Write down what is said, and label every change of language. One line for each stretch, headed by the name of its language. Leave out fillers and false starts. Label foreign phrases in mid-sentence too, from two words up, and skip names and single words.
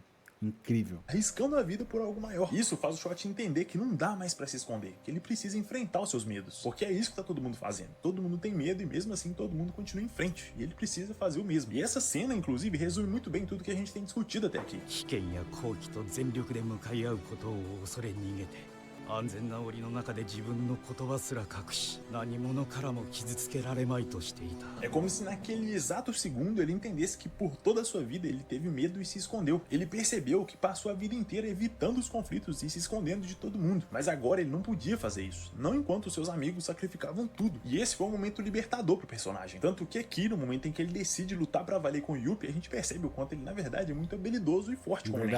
Portuguese: Incrível. Arriscando a vida por algo maior. Isso faz o Shot entender que não dá mais pra se esconder, que ele precisa enfrentar os seus medos. Porque é isso que tá todo mundo fazendo. Todo mundo tem medo e mesmo assim todo mundo continua em frente. E ele precisa fazer o mesmo. E essa cena, inclusive, resume muito bem tudo que a gente tem discutido até aqui.
Japanese: 安全な檻の中で自分の言葉すら隠し、何者からも傷つけられまいとしていた。
Portuguese: É como se naquele exato segundo ele entendesse que por toda a sua vida ele teve medo e se escondeu. Ele percebeu que passou a vida inteira evitando os conflitos e se escondendo de todo mundo. Mas agora ele não podia fazer isso. Não enquanto seus amigos sacrificavam tudo. E esse foi um momento libertador pro personagem. Tanto que aqui, no momento em que ele decide lutar pra valer com o Yuppie, a gente percebe o quanto ele, na verdade, é muito habilidoso e forte como Nen.